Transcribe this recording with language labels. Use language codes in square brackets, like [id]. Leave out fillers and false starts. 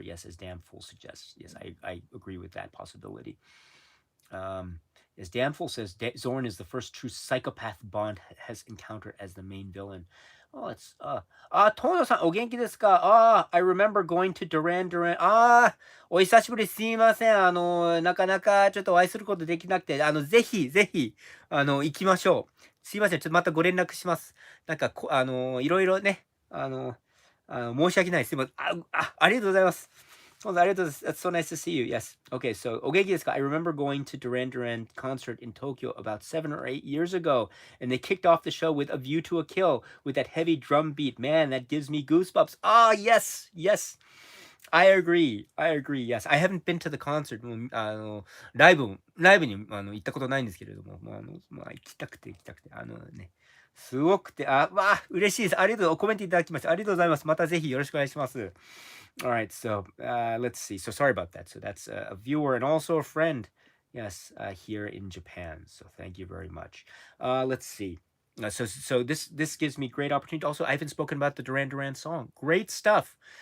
[en] Yes, as Damfool suggests. Yes, I agree with that possibility. As Damfool says, Zorn is the first true psychopath Bond has encountered as the main villain. Oh, it's Tono-san, [ja] o genki desu ka? [en] I remember going to Duran Duran. [ja] お久しぶり、すいません。なかなかちょっとお会いすることできなくて、ぜひ、ぜひ、行きましょう。すいません。ちょっとまたご連絡します。なんかいろいろね、申し訳ない。すいません。ありがとうございます。 [en] Well, that's so nice to see you. Yes. Okay, so [ja] Ogeki desu ka? [en] I remember going to Duran Duran concert in Tokyo about 7 or 8 years ago, and they kicked off the show with A View to a Kill with that heavy drum beat. Man, that gives me goosebumps. Yes, yes. I agree. I agree. Yes. I haven't been to the concert. [ja] ライブに行ったことないんですけれども、行きたくて、すごくて、嬉しいです。ありがとう。コメントいただきまして、ありがとうございます。またぜひよろしくお願いします。 [en] All right, so let's see. So sorry about that. So that's a viewer and also a friend, yes, here in Japan. So thank you very much. Let's see. So this gives me great opportunity. Also, I haven't spoken about the Duran Duran song. Great stuff.